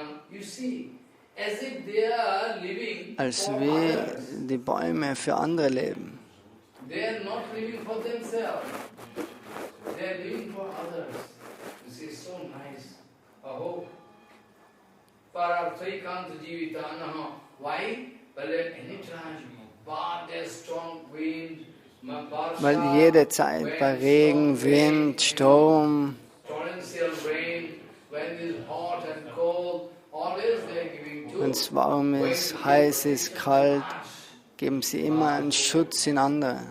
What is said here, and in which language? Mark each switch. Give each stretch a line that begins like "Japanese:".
English: You see, as if they are living
German: Als
English: for
German: wie
English: others.
German: die Bäume für andere leben.
English: They are not living for themselves. They are living for others. This is so nice. Aho. Pararthaikanto jivitanaha. Why? Well, at any time, but there's strong wind,
German: Weil jede Zeit bei Regen, Wind, Sturm,
English: torrential rain, when it is hot and cold, always they are giving to.
German: wenn es warm ist, heiß ist, kalt, geben sie immer einen Schutz in andere.